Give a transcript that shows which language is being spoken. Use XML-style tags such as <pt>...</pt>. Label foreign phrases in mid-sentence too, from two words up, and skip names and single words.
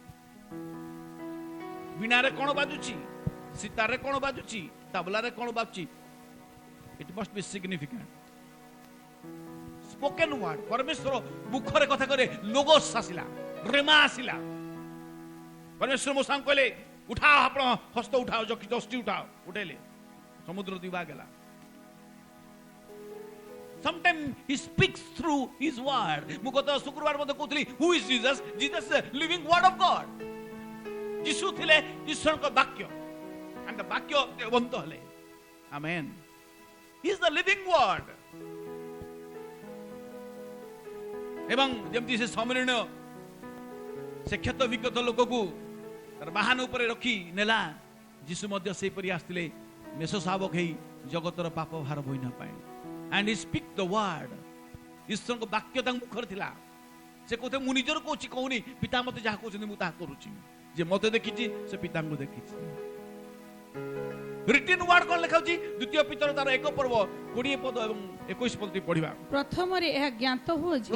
<or>ବୀଣାରେ କଣ ବାଜୁଛି, ସିତାରରେ କଣ ବାଜୁଛି, ତାବଲାରେ କଣ ବାଜୁଛି,</or> <en>it must be significant. spoken word,</en> <or>ପରମେଶ୍ୱର ମୁଖରେ କଥା କରେ, ଲୋଗୋସ୍ ଆସିଲା, ରେମା ଆସିଲା। ପରମେଶ୍ୱର ମୋସାଙ୍କୁ କହିଲେ, ଉଠାଅ ଆପଣ ହସ୍ତ ଉଠାଅ, ଯଷ୍ଟି ଉଠାଅ, ଉଠେଇଲେ, ସମୁଦ୍ର ଦିଭାଗ ହେଲା।</or> <en>Sometimes he speaks through his word.</en> <or>ମୁଁ ଗତ ଶୁକ୍ରବାର ମଧ୍ୟ କହୁଥିଲି,</or> <en>who is Jesus? Jesus is the living word of God.</en> <or>ଯୀଶୁ ଥିଲେ ଈଶ୍ୱରଙ୍କ ବାକ୍ୟ,</or> <en>and the</en> <or>ବାକ୍ୟ ଦେବନ୍ତ ହେଲେ।</or> <en>Amen. He is the living word.</en> <or>ଏବଂ ଯେମିତି ସେ ସମୀରଣ ସେ କ୍ଷତ ବିକ୍ଷତ ଲୋକକୁ ତାର ବାହନ ଉପରେ ରଖି ନେଲା, ଯୀଶୁ ମଧ୍ୟ ସେହିପରି ଆସିଥିଲେ ମେଷ ଶାବକ ହେଇ ଜଗତର ପାପ ଭାର ବୋହିବା ପାଇଁ।</or> <en>and he speak the word.</en> <or>ଈଶ୍ୱରଙ୍କ ବାକ୍ୟ ତାଙ୍କ ମୁଖରେ ଥିଲା। ସେ କହୁଥିଲେ, ମୁଁ ନିଜର କହୁଛି କହୁନି, ପିତା ମତେ ଯାହା କହୁଛନ୍ତି ମୁଁ ତାହା କରୁଛି। ଯେ ମତେ ଦେଖିଛି ସେ ପିତାଙ୍କୁ ଦେଖିଛି।</or> <en>written word</en> <or>କଣ ଲେଖା ଅଛି? ଦ୍ୱିତୀୟ ପିତର ତାର 1 ପର୍ବ 20 ପଦ ଏବଂ 21 ପଦ ପଢିବା। ପ୍ରଥମରେ ଏହା ଜ୍ଞାତ ହୁଅ ଯେ,</or>